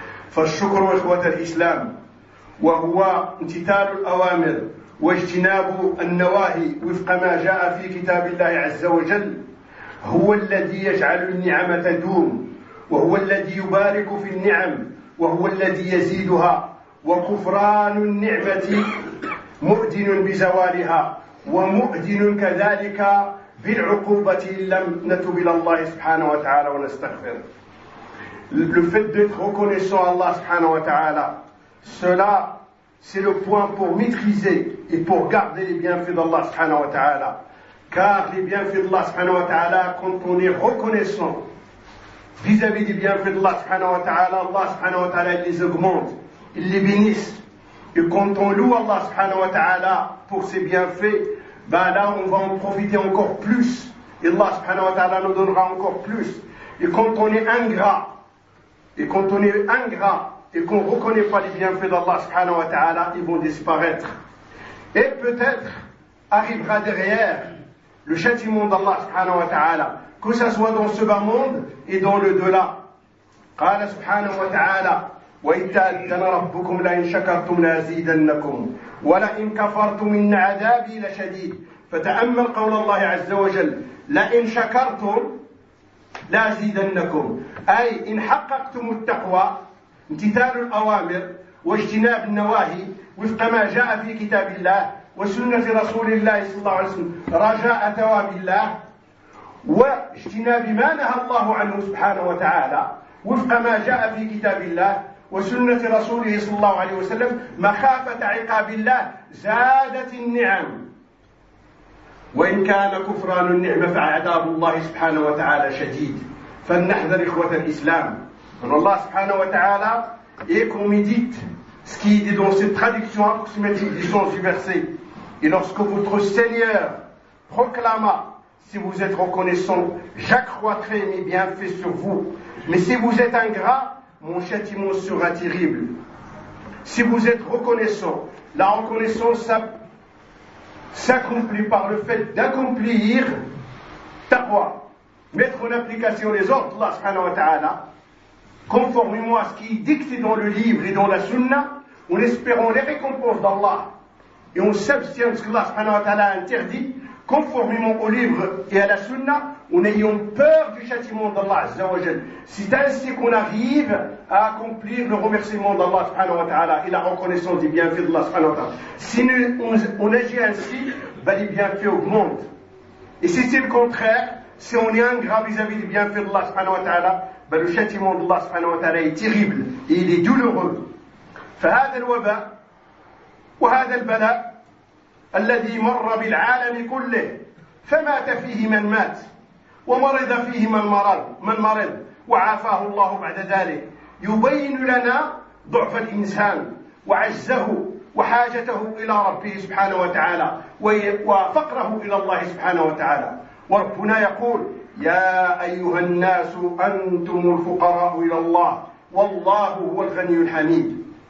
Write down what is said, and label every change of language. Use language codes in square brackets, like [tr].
[ar] فالشكر إخوة الإسلام وهو امتثال الأوامر واجتناب النواهي وفق ما جاء في كتاب الله عز وجل، هو الذي يجعل النعمة تدوم، وهو الذي يبارك في النعم، وهو الذي يزيدها، وكفران النعمة مؤذن بزوالها ومؤذن كذلك بالعقوبة إن لم نتوب إلى الله سبحانه وتعالى ونستغفر. [fr] Le fait d'être reconnaissant à Allah subhanahu wa ta'ala, cela c'est le point pour maîtriser et pour garder les bienfaits d'Allah subhanahu wa ta'ala. Car les bienfaits d'Allah subhanahu wa ta'ala, quand on est reconnaissant vis-à-vis des bienfaits d'Allah subhanahu wa ta'ala, Allah subhanahu wa ta'ala les augmente, il les bénisse. Et quand on loue Allah subhanahu wa ta'ala pour ses bienfaits, ben là, on va en profiter encore plus. Et Allah subhanahu wa ta'ala nous donnera encore plus. Et quand on est ingrat, et qu'on ne reconnaît pas les bienfaits d'Allah subhanahu wa ta'ala, ils vont disparaître. Et peut-être arrivera derrière le châtiment d'Allah subhanahu wa ta'ala, que ce soit dans ce bas monde et dans le delà. [ar] Qala subhanahu wa ta'ala, وَإِذَا أَذَّنَ رَبُّكُمْ لَئِنْ شَكَرْتُمْ لَأَزِيدَنَّكُمْ وَلَئِنْ كَفَرْتُمْ إِنَّ عَذَابِي لَشَدِيدٌ. فتأمل قول الله عز وجل، لئن شكرتم لأزيدنكم، أي إن حققتم التقوى امتثال الأوامر واجتناب النواهي وفق ما جاء في كتاب الله وسنة رسول الله صلى الله عليه وسلم رجاء ثواب الله واجتناب ما نهى الله عنه سبحانه وتعالى وفق ما جاء في كتاب الله وسنة رسوله صلى الله عليه وسلم مخافة عقاب الله زادت النعم. وإن كان كفران النعمة فعذاب الله سبحانه وتعالى شديد. فلنحذر إخوة الإسلام. الله سبحانه وتعالى إيكم ديت [fr] ce qui est dans cette traduction approximative du sens du verset. Et lorsque votre Seigneur proclama, si vous êtes reconnaissant, j'accroîtrai mes bienfaits sur vous. Mais si vous êtes ingrat, mon châtiment sera terrible. Si vous êtes reconnaissant, la reconnaissance s'accomplit par le fait d'accomplir ta foi. Mettre en application les ordres d'Allah subhanahu wa ta'ala, conformément à ce qui est dicté dans le livre et dans la sunna, en espérant les récompenses d'Allah, et on s'abstient de ce que Allah subhanahu wa ta'ala interdit, conformément au livre et à la sunna, en ayant peur du châtiment d'Allah azza wa jalla. C'est ainsi qu'on arrive à accomplir le remerciement d'Allah subhanahu wa ta'ala et la reconnaissance des bienfaits d'Allah subhanahu wa ta'ala. Si on agit ainsi, ben les bienfaits augmentent. Et si c'est le contraire, si on est ingrat vis-à-vis des bienfaits d'Allah subhanahu wa ta'ala, ben le châtiment d'Allah subhanahu wa ta'ala est terrible et il est douloureux. [ar] فهذا الوباء وهذا البلاء الذي مر بالعالم كله فمات فيه من مات ومرض فيه من مرض وعافاه الله بعد ذلك يبين لنا ضعف الإنسان وعجزه وحاجته إلى ربه سبحانه وتعالى وفقره إلى الله سبحانه وتعالى وربنا يقول يا أيها الناس أنتم الفقراء إلى الله والله هو الغني الحميد